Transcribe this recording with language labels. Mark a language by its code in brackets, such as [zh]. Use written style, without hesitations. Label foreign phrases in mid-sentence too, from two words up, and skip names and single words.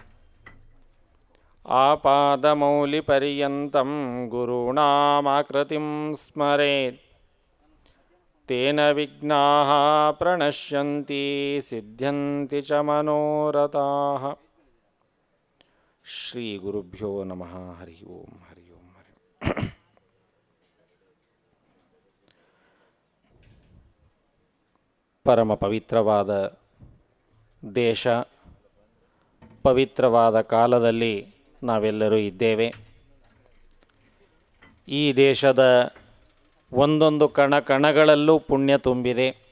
[sa] आपादमौलिपर्यन्तं गुरूणामाकृतिं स्मरेत् तेन विघ्नाः प्रणश्यन्ति सिद्ध्यन्ति च मनोरथाः। श्रीगुरुभ्यो नमः। हरि ओಂ हरि ओಂ हरि ओಂ। [kn] ಪರಮ ಪವಿತ್ರವಾದ ದೇಶ, ಪವಿತ್ರವಾದ ಕಾಲದಲ್ಲಿ ನಾವೆಲ್ಲರೂ ಇದ್ದೇವೆ. ಈ ದೇಶದ ಒಂದೊಂದು ಕಣಗಳಲ್ಲೂ ಪುಣ್ಯ ತುಂಬಿದೆ.